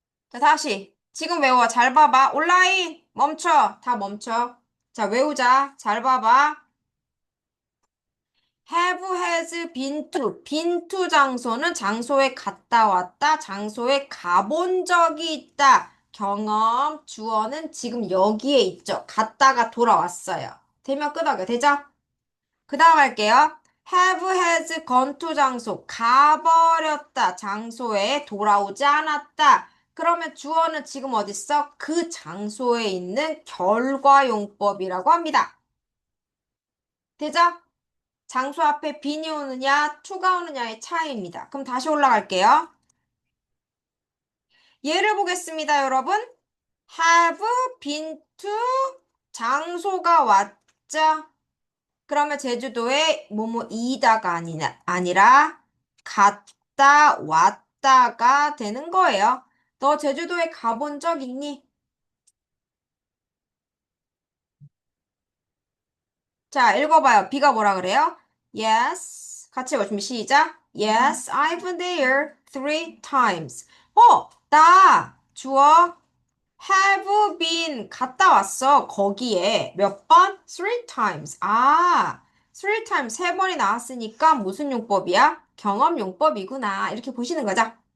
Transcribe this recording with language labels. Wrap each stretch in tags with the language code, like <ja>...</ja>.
<ko>자, 다시. 지금 외워. 잘 봐봐. 온라인 멈춰. 다 멈춰. 자, 외우자. 잘 봐봐.</ko> <en>have, has, been to. been to</en> <ko>장소는 장소에 갔다 왔다. 장소에 가본 적이 있다. 경험, 주어는 지금 여기에 있죠. 갔다가 돌아왔어요. 되면 끄덕여. 되죠? 그 다음 할게요.</ko> <en>have, has, gone to 장소.</en> <ko>가버렸다. 장소에 돌아오지 않았다. 그러면 주어는 지금 어딨어? 그 장소에 있는 결과용법이라고 합니다. 되죠? 장소 앞에 be이 오느냐, to가 오느냐의 차이입니다. 그럼 다시 올라갈게요. 예를 보겠습니다, 여러분.</ko> <en>have been to</en> <ko>장소가 왔죠? 그러면 제주도에 뭐뭐이다가 아니라 갔다 왔다가 되는 거예요. 너 제주도에 가본 적 있니? 자, 읽어봐요. B가 뭐라 그래요? Yes. 같이 읽어주면 시작.</ko> <en>Yes, I've been there 3 times.</en> <ko>나 주어</ko> <en>have been</en> <ko>갔다 왔어. 거기에 몇 번?</ko> <en>3 times. 3 times</en> <ko>3번이 나왔으니까 무슨 용법이야? 경험 용법이구나. 이렇게 보시는 거죠.</ko>